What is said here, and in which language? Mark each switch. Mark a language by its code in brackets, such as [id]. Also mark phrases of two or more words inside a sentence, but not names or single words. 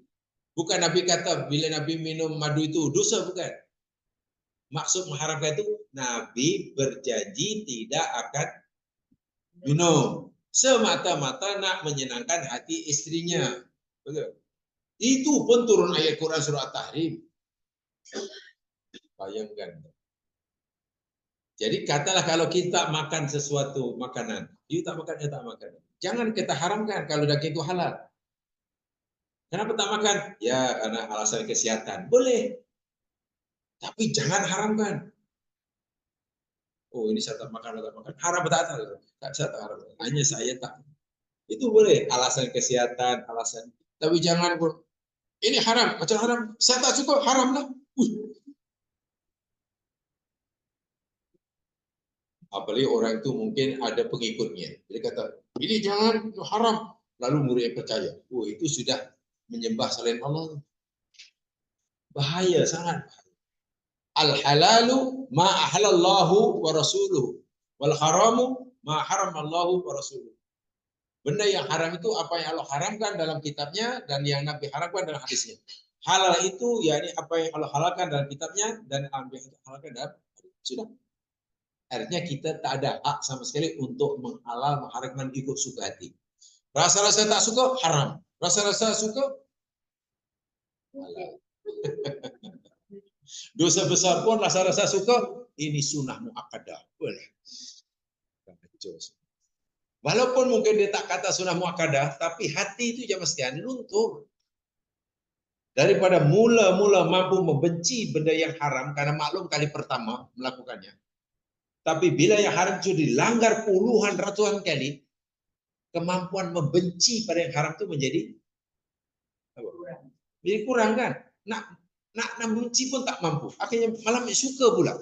[ms] Bukan Nabi kata bila Nabi minum madu itu dosa, bukan. Maksud mengharamkan itu Nabi berjanji tidak akan minum. Semata-mata nak menyenangkan hati istrinya. Betul. Itu pun turun ayat Quran surah At-Tahrim. Bayangkan. Jadi katalah kalau kita makan sesuatu makanan, you tak makan, ya tak makan. Jangan kita haramkan kalau daging itu halal. Kenapa tak makan? Ya karena alasan kesehatan. Boleh. Tapi jangan haramkan. Oh ini saya tak makan, tak makan. Haram tak? Saya tak haram. Hanya saya tak. Itu boleh. Alasan kesehatan, alasan. Tapi jangan ini haram. Macam haram. Saya tak suka, haram lah. Apalagi orang itu mungkin ada pengikutnya. Dia kata, ini jangan, itu haram. Lalu muridnya percaya. Oh itu sudah menyembah selain Allah. Bahaya sangat. [ar] الحلال ما أحل الله ورسوله. والحرام ما حرم الله ورسوله. [ms] Benda yang haram itu apa yang Allah haramkan dalam kitabnya dan yang Nabi haramkan dalam hadisnya. Halal itu yakni apa yang Allah halalkan dalam kitabnya dan apa yang Allah halalkan dalam hadisnya. Sudah. Artinya kita tak ada hak sama sekali untuk menghalal, mengharamkan ikut suka hati. Rasa-rasa tak suka, haram. Rasa-rasa suka, halal. Dosa besar pun rasa-rasa suka, ini sunnah muakkadah. Boleh. Walaupun mungkin dia tak kata sunnah muakkadah, tapi hati itu jangan mesti luntur. Daripada mula-mula mampu membenci benda yang haram, karena maklum kali pertama melakukannya. Tapi bila yang haram itu dilanggar puluhan ratusan kali, kemampuan membenci pada yang haram itu menjadi kurang kan? Nak membenci pun tak mampu. Akhirnya malah suka pula.